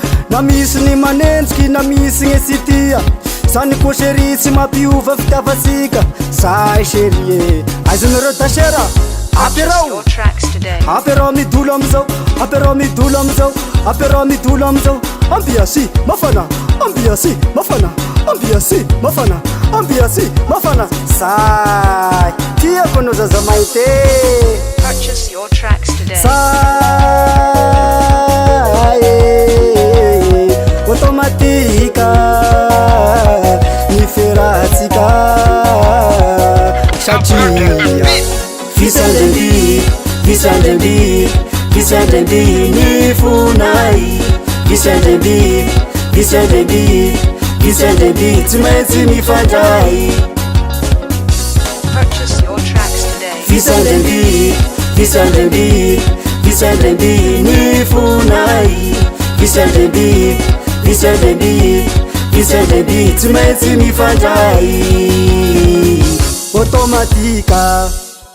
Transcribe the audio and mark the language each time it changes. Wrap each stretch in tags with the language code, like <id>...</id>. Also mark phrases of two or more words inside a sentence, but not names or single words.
<mg>na misy ny manenjiky na misy ny sitia zany koa chéri tsy mampiova fitiavatsika say chéri aizonareo tasera apirao apirao midolo amizao apirao midolo amizao apirao midolo amizao ambiasy mafana ambiasy mafana ambiasy mafana ambiasy mafana say tiako no ZAZA MAINTY</mg> <en>Purchase your tracks today.</en> <mg>Say automatika ny ferahatsika satria visandreny visandreny visandreny ny fonay visandreny visandreny visandreny tsy maintsy mifandray</mg> <en>Purchase your tracks today.</en> <mg>visandreny visandreny visandreny ny fonay visandreny visandreny visandreny tsy maintsy mifandray automatika</mg>